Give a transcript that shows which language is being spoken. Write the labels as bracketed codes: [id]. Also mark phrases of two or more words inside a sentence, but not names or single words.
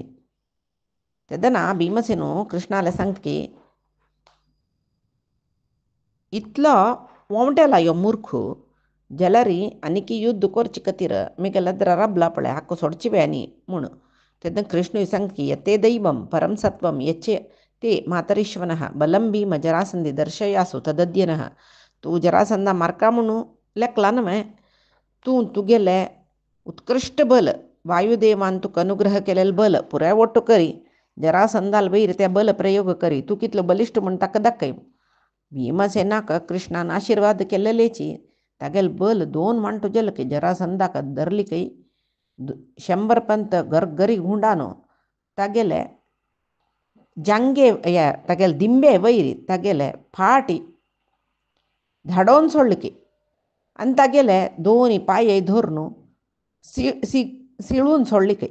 [kok] तेदना भीमसेनो कृष्णाले सांगता की इतलो वोंवटेला ह्यो मूर्ख जाल्यार आनीक युद्ध करचे खातीर म्हगेलो एद्र राबला पळय हाका सोडचे पळय न्ही म्हूण. तेन्ना कृष्णूय सांगता की [sa] यते दैवम परम सत्वम यच्चे ते मातरीश्वनः बलम भीम जरासंधी दर्शयासु तदद्यनः. [kok] तूं जरासंधा मारका म्हणून लेखला न्हय. तूं तुगेलें उत्कृश्ट बल वायुदेवान तुका अनुग्रह केलेलें बल पुराय ओट्ट करी जरासंधाल वयर ते बल प्रयोग करी. तूं कितलो बलिश्ट म्हूण ताका दाखय. भीमसेनाक कृष्णान आशिर्वाद केलेलेची तागेलें बल 2 वांटो गेलो की जरासंधाक धरली की 100 पंत गरगरी गुंडानो तागेले जांगे तागेले दिंबे वयर तागेले फाटी धाडोवन सोडले की आनी तागेले 2 पांय धरून सिळून सोडले की.